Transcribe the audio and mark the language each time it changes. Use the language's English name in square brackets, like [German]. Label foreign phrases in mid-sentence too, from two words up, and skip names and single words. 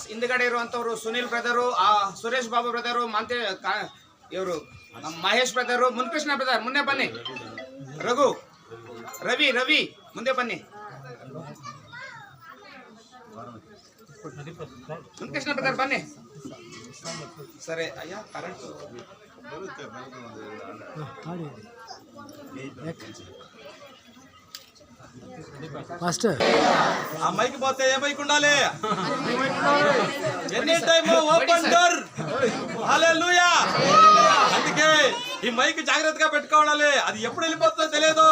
[Kannada] ಹಿಂದ್ಗಡೆ ಇರುವಂತವ್ರು ಸುನೀಲ್ ಬ್ರದರು, ಸುರೇಶ್ ಬಾಬು ಬ್ರದರು, ಇವರು ನಮ್ಮ ಮಹೇಶ್ ಬ್ರದರು, ಮುನ್ಕೃಷ್ಣ ಬ್ರದರ್ ಮುಂದೆ ಬನ್ನಿ. ರವಿ ಮುಂದೆ ಬನ್ನಿ. ಮುನ್ಕೃಷ್ಣ ಬ್ರದರ್ ಬನ್ನಿ. ಸರಿ ಅಯ್ಯ, ಕರೆಂಟ್ [Telugu] ఆ మైక్ పోతే ఏ మైక్ ఉండాలి? [English] any time open door. హల్లెలూయా. [Telugu] అందుకే ఈ మైక్ జాగ్రత్తగా పెట్టుకోవాలి, అది ఎప్పుడు వెళ్ళిపోతుందో తెలియదు.